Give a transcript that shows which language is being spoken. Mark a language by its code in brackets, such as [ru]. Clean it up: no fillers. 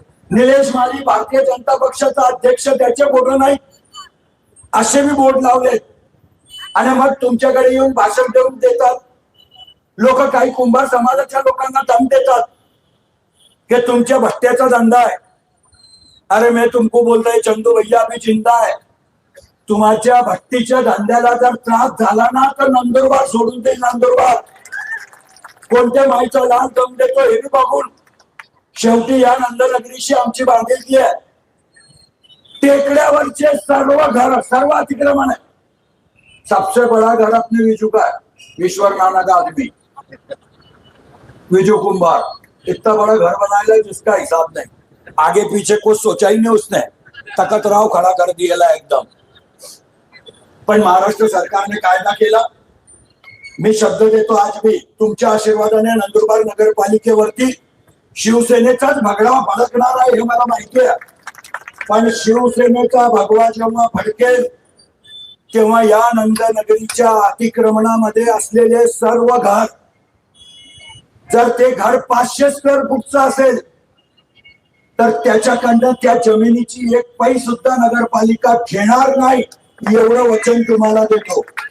[mr] निलेश माली भारतीय जनता पक्षाचा अध्यक्ष, त्याचे फोटो नाही. असे मी बोर्ड लावले आणि मग तुमच्याकडे येऊन भाषण देऊन देतात लोक. काही कुंभार समाजाच्या लोकांना दम देतात कि तुमच्या भट्ट्याचा धंदा आहे. [hi] अरे मैं तुमको बोल रहा है चंदू भैया अभी जिंदा है. [mr] तुम्हाच्या भट्टीच्या धंद्याला जर त्रास झाला ना तर नंदुरबार सोडून दे. नंदुरबार कोणत्या माईचा लाल दम देतो हे बी बघून. शेवटी या नंदनगरीशी आमची बांधिलकी आहे. टेकड्यावरचे सर्व घर, सर्व अतिक्रमण है. [hi] सबसे बड़ा घर अपने विजू का है, ईश्वर नाना का आदमी विजू कुंभार. इतना बड़ा घर बनाया जिसका हिसाब नहीं. आगे पीछे कुछ सोचा ही नहीं उसने, तकत राव खड़ा कर दिया एकदम. [mr] पण महाराष्ट्र सरकारने कायदा केला. मी शब्द देतो आज भी, तुमच्या आशीर्वादाने नंदुरबार नगरपालिकेवरती शिवसेनेचाच भगवा फडकणार आहे हे मला माहिती आहे. पण शिवसेनेचा भगवा जेव्हा फडकेल तेव्हा या नंदनगरीच्या अतिक्रमणामध्ये असलेले सर्व घर, जर ते घर 500 स्क्वेअर फूटचं असेल तर त्याच्याकडनं त्या जमिनीची एक पै सुद्धा नगरपालिका घेणार नाही, एवढं वचन तुम्हाला देतो.